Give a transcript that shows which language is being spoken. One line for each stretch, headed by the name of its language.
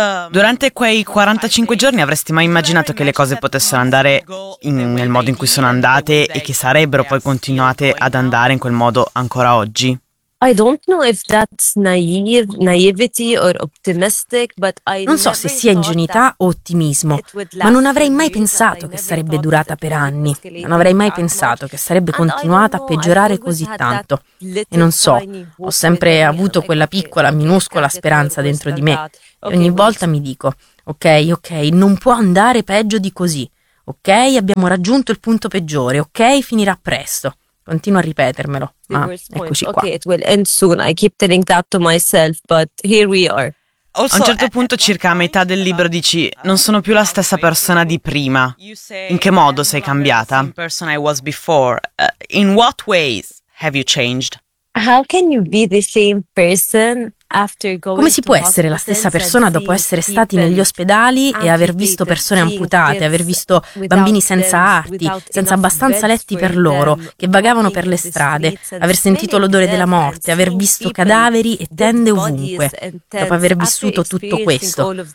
Italian: Durante quei 45 giorni avresti mai immaginato che le cose potessero andare nel modo in cui sono andate e che sarebbero poi continuate ad andare in quel modo ancora oggi?
English: I don't know if that's naivety or optimistic, but I
Italian: non so se sia ingenuità o ottimismo, ma non avrei mai pensato che sarebbe durata per anni. Non avrei mai pensato che sarebbe continuata a peggiorare così tanto. E non so, ho sempre avuto quella piccola, minuscola speranza dentro di me. E ogni volta mi dico, ok, non può andare peggio di così. Ok, abbiamo raggiunto il punto peggiore. Ok, finirà presto. Continuo a ripetermelo, ma eccoci qua.
English: Okay, it will end soon. I keep telling that to myself, but here we are.
Italian: Also, a un certo punto, circa a metà del libro, dici: non sono più la stessa persona di prima. In che modo sei cambiata?
English: The same person I was before. In what ways have you changed? How can you be the same person?
Italian: Come si può essere la stessa persona dopo essere stati negli ospedali e aver visto persone amputate, aver visto bambini senza arti, senza abbastanza letti per loro, che vagavano per le strade, aver sentito l'odore della morte, aver visto cadaveri e tende ovunque, dopo aver vissuto tutto questo?